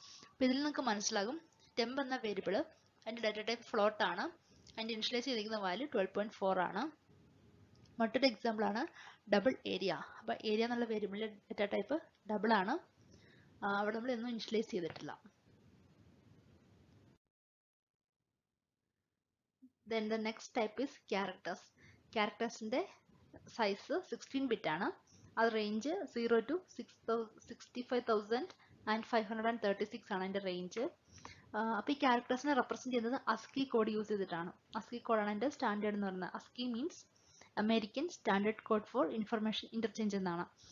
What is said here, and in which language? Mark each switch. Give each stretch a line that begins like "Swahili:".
Malayalam: അപ്പോൾ ഇതിൽ നിങ്ങൾക്ക് മനസ്സിലാകും temp എന്ന വേരിയബിൾ അതിൻ്റെ ഡാറ്റ ടൈപ്പ് ഫ്ലോട്ട് ആണ്, അതിൻ്റെ ഇനിഷ്യലൈസ് ചെയ്തിരിക്കുന്ന വാല്യൂ 12.4 ആണ്. മറ്റൊരു എക്സാമ്പിൾ ആണ് ഡബിൾ ഏരിയ. അപ്പോൾ ഏരിയ എന്നുള്ള വേരിയബിളിൻ്റെ ഡാറ്റ ടൈപ്പ് ഡബിൾ ആണ്, അവിടെ നമ്മൾ ഒന്നും ഇനിഷ്യലൈസ് ചെയ്തിട്ടില്ല.
English: Then the next type is characters.
Malayalam: Charactersന്റെ size 16 bit ആണ്. അത് റേഞ്ച് 0 to 65,536 ആണ് അതിൻ്റെ റേഞ്ച്. അപ്പോൾ ഈ ക്യാരക്ടേഴ്സിനെ റെപ്രസെന്റ് ചെയ്യുന്നത് അസ്കി കോഡ് യൂസ് ചെയ്തിട്ടാണ്. അസ്കി കോഡാണ് അതിൻ്റെ സ്റ്റാൻഡേർഡ് എന്ന് പറയുന്നത്.
English: ASCII means American standard code for information interchange
Malayalam: എന്നാണ്.